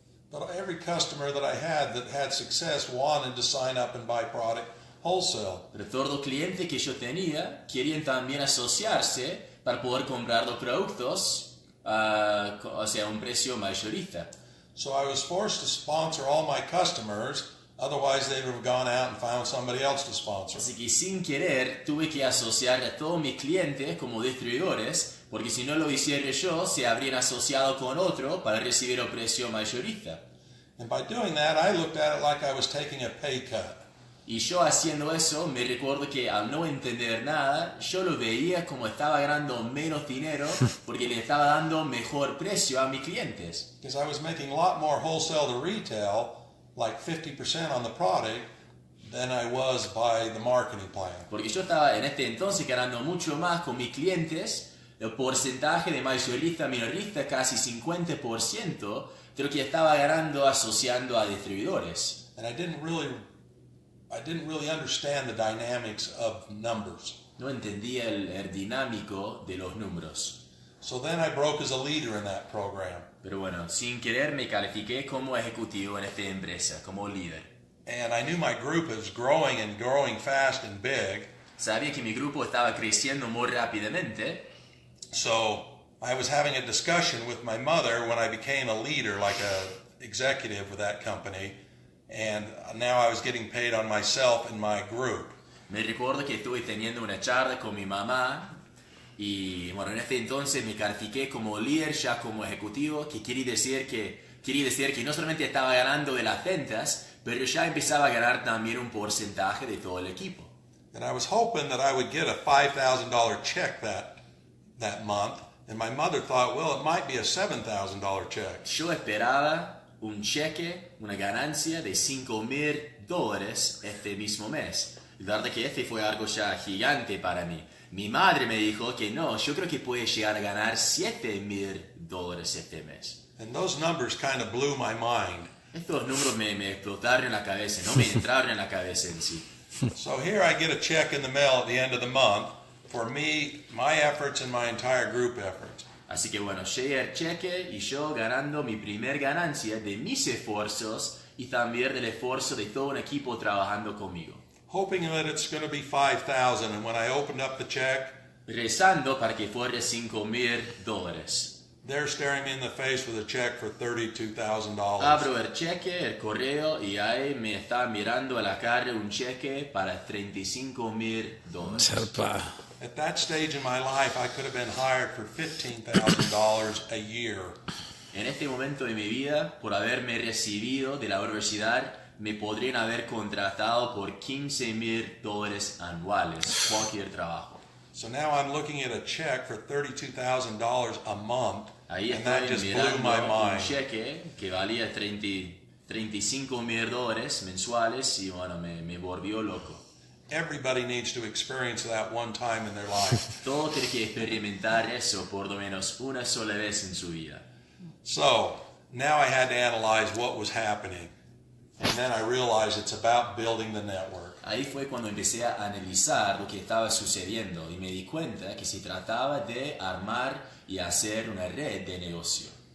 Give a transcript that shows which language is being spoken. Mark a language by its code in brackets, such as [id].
[en] But every customer that I had success wanted to sign up and buy product wholesale. [es] Pero todos los clientes que yo tenía querían también asociarse para poder comprar los productos a un precio mayorista. [en] So I was forced to sponsor all my customers, otherwise they would have gone out and found somebody else to sponsor. [es] Así que sin querer tuve que asociar a todos mis clientes como distribuidores, porque si no lo hiciera yo, se habrían asociado con otro para recibir el precio mayorista. [en] And by doing that, I looked at it like I was taking a pay cut. [es] Y yo haciendo eso, me recuerdo que al no entender nada, yo lo veía como estaba ganando menos dinero porque le estaba dando mejor precio a mis clientes. [en] Because I was making a lot more wholesale to retail, like 50% on the product, than I was by the marketing plan. [es] Porque yo estaba en este entonces ganando mucho más con mis clientes, el porcentaje de mayorista minorista casi 50% de lo que estaba ganando asociando a distribuidores. [en] And I didn't really understand the dynamics of numbers. [es] No entendía el dinámico de los números. [en] So then I broke as a leader in that program. [es] Pero bueno, sin querer me califiqué como ejecutivo en esta empresa, como líder. [en] And I knew my group was growing and growing fast and big. [es] Sabía que mi grupo estaba creciendo muy rápidamente. [en] So I was having a discussion with my mother when I became a leader, like a executive with that company. And now I was getting paid on myself and my group. [es] Me recuerdo que estuve teniendo una charla con mi mamá y bueno, en este entonces me califiqué como líder, ya como ejecutivo, que quería decir que no solamente estaba ganando de las ventas, pero ya empezaba a ganar también un porcentaje de todo el equipo. [en] And I was hoping that I would get a $5,000 check that month. And my mother thought, well, it might be a $7,000 check. [es] Yo esperaba un cheque, una ganancia de $5,000 este mismo mes. La verdad que este fue algo ya gigante para mí. Mi madre me dijo que no, yo creo que puede llegar a ganar $7,000 este mes. [en] And those numbers kind of blew my mind. [es] Estos números me explotaron en la cabeza, no me entraron en la cabeza en sí. [en] So here I get a check in the mail at the end of the month for me, my efforts, and my entire group efforts. [es] Así que bueno, llega el cheque y yo ganando mi primer ganancia de mis esfuerzos y también del esfuerzo de todo un equipo trabajando conmigo. [en] Hoping that it's going to be $5,000, and when I opened up the check, [es] Rezando para que fuera $5,000. [en] they're staring me in the face with a check for $32,000. [es] Abro el cheque, el correo, y ahí me está mirando a la cara un cheque para $35,000. Zarpado. [en] At that stage in my life, I could have been hired for $15,000 a year. [es] En este momento de mi vida, por haberme recibido de la universidad, me podrían haber contratado por $15,000 anuales, cualquier trabajo. [en] So now I'm looking at a check for $32,000 a month, [es] Ahí [en] and that [es] estoy [en] just blew my [es] mirando un [en] mind. [es] cheque que valía $35,000 mensuales y bueno, me volvió loco. [en] Everybody needs to experience that one time in their life. [es] Todo tiene que experimentar eso por lo menos una sola vez en su vida. [en] So now I had to analyze what was happening, and then I realized it's about building the network. [es] Ahí fue cuando empecé a analizar lo que estaba sucediendo y me di cuenta que se trataba de armar y hacer una red de negocio.